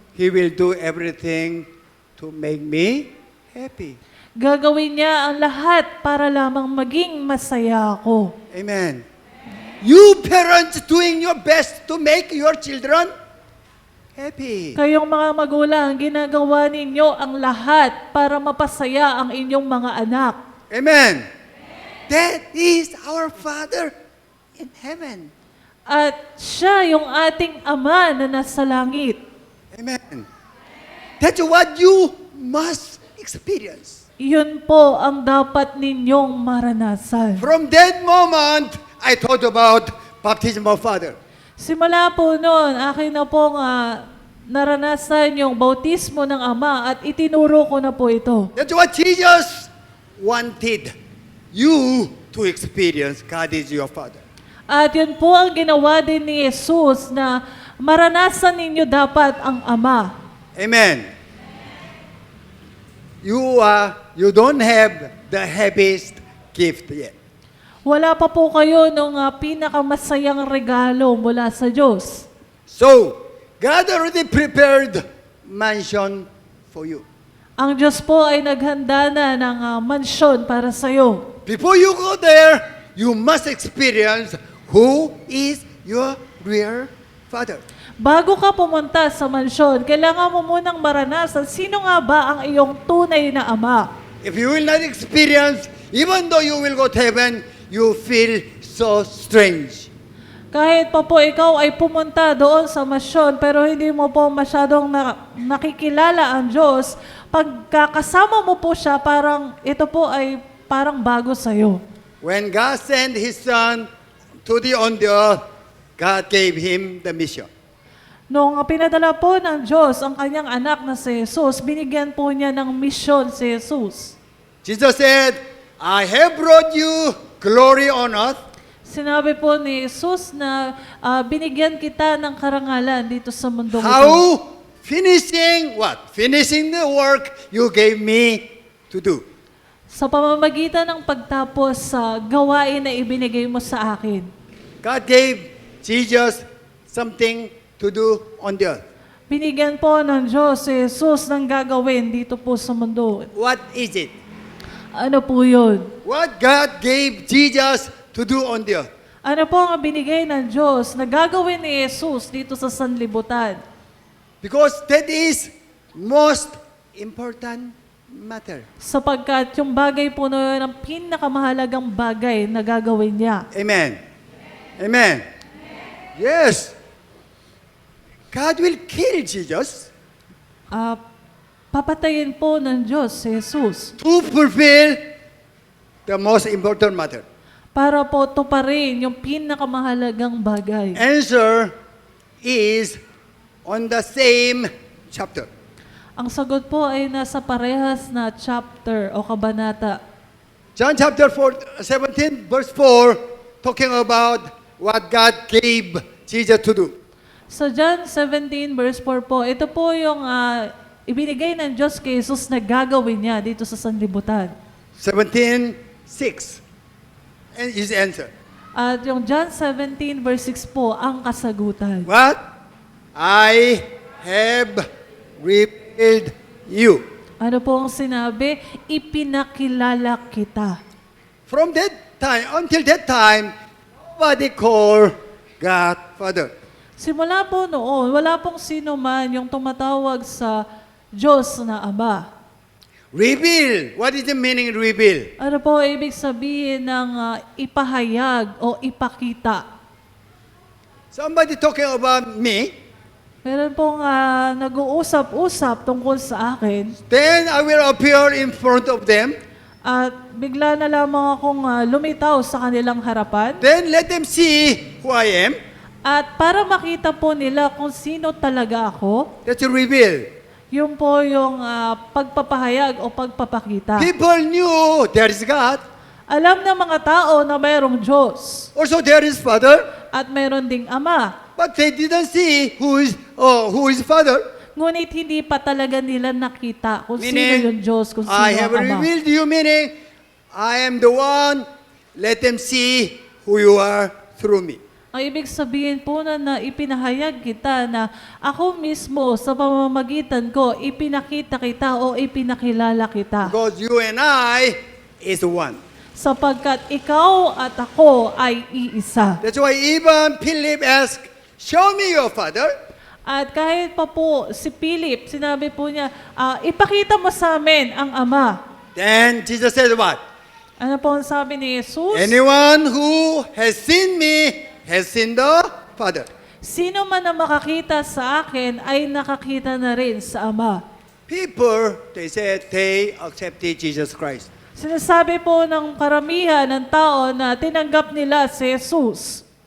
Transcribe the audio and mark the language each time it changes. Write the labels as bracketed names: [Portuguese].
[English] He will do everything to make me happy. [Filipino] Gagawin niya ang lahat para lamang maging masaya ako. Amen. [English] You parents doing your best to make your children happy. [Filipino] Kayong mga magulang, ginagawa ninyo ang lahat para mapasaya ang inyong mga anak. Amen. [English] That is our Father in heaven. [Filipino] At siya yung ating Ama na nasa langit. [English] Amen. That's what you must experience. [Filipino] Yun po ang dapat ninyong maranasan. [English] From that moment, I thought about baptism of Father. [Filipino] Simula po noon, akin na pong naranasan yung bautismo ng Ama at itinuro ko na po ito. [English] That's what Jesus wanted you to experience. God is your Father. [Filipino] At yun po ang ginawa din ni Jesus na maranasan ninyo dapat ang Ama. Amen. [English] You don't have the heaviest gift yet. [Filipino] Wala pa po kayo nung pinakamasayang regalo mula sa Diyos. [English] So, God already prepared mansion for you. [Filipino] Ang Diyos po ay naghanda na ng mansyon para sa iyo. [English] Before you go there, you must experience who is your real Father. [Filipino] Bago ka pumunta sa mansyon, kailangan mo munang maranasan sino nga ba ang iyong tunay na Ama. [English] If you will not experience, even though you will go to heaven, you feel so strange. [Filipino] Kahit pa po ikaw ay pumunta doon sa mansyon, pero hindi mo po masyadong nakikilala ang Diyos, pagkakasama mo po siya, parang ito po ay parang bago sa'yo. [English] When God sent His Son on the earth, God gave Him the mission. [Filipino] Nung pinadala po ng Diyos ang kanyang anak na si Jesus, binigyan po niya ng misyon si Jesus. [English] Jesus said, I have brought you glory on earth. [Filipino] Sinabi po ni Jesus na binigyan kita ng karangalan dito sa mundo ito. [English] How? Finishing what? Finishing the work you gave me to do. [Filipino] Sa pamamagitan ng pagtapos sa gawain na ibinigay mo sa akin. [English] God gave Jesus something to do on the earth. [Filipino] Binigyan po ng Diyos si Jesus ng gagawin dito po sa mundo. [English] What is it? [Filipino] Ano po yun? [English] What God gave Jesus to do on the earth? [Filipino] Ano po ang binigay ng Diyos na gagawin ni Jesus dito sa sanlibutan? [English] Because that is most important matter. [Filipino] Sapagkat yung bagay po na yun ang pinakamahalagang bagay na gagawin niya. Amen. Amen. Yes. [English] God will kill Jesus [Filipino] Papatayin po ng Diyos si Jesus [English] to fulfill the most important matter. [Filipino] para po tuparin yung pinakamahalagang bagay. [English] Answer is on the same chapter. [Filipino] Ang sagot po ay nasa parehas na chapter o kabanata. [English] John chapter 17 verse 4 talking about what God gave Jesus to do. [Filipino] Sa John 17 verse 4 po, ito po yung ibinigay ng Diyos kay Jesus na gagawin niya dito sa sanlibutan. [English] 17:6 and his answer. [Filipino] At yung John 17 verse 6 po, ang kasagutan. [English] What? I have revealed you. [Filipino] Ano po ang sinabi? Ipinakilala kita. [English] From that time, until that time, nobody called God Father. [Filipino] Simula po noon, wala pong sino man yung tumatawag sa Diyos na Ama. [English] Reveal. What is the meaning reveal? [Filipino] Ano po ibig sabihin ng ipahayag o ipakita? [English] Somebody talking about me, [Filipino] Meron pong nag-uusap-usap tungkol sa akin [English] then I will appear in front of them. [Filipino] at bigla na lamang akong lumitaw sa kanilang harapan. [English] Then let them see who I am. [Filipino] At para makita po nila kung sino talaga ako, [English] That's a reveal. [Filipino] yun po yung pagpapahayag o pagpapakita. [English] People knew there is God. [Filipino] Alam ng mga tao na mayroong Diyos [English] Also there is Father. [Filipino] at mayroon ding Ama. [English] But they didn't see who is Father. [Filipino] Ngunit hindi pa talaga nila nakita kung sino [English] Meaning, [Filipino] yung Diyos, kung sino [English] I [Filipino] ang [English] have [Filipino] Ama. [English] revealed you, meaning, I am the one. Let them see who you are through me. [Filipino] Ang ibig sabihin po na ipinahayag kita na ako mismo sa pamamagitan ko, ipinakita kita o ipinakilala kita. [English] Because you and I is one. [Filipino] Sapagkat ikaw at ako ay iisa. [English] That's why even Philip asked, show me your Father. [Filipino] At kahit pa po si Philip, sinabi po niya, ipakita mo sa amin ang Ama. [English] Then Jesus said what? [Filipino] Ano po ang sabi ni Jesus? [English] Anyone who has seen me has seen the Father. [Filipino] Sino man ang makakita sa akin ay nakakita na rin sa Ama. [English] people, they said they accepted Jesus Christ. [Filipino] Sinasabi po ng karamihan ng tao na tinanggap nila si Jesus.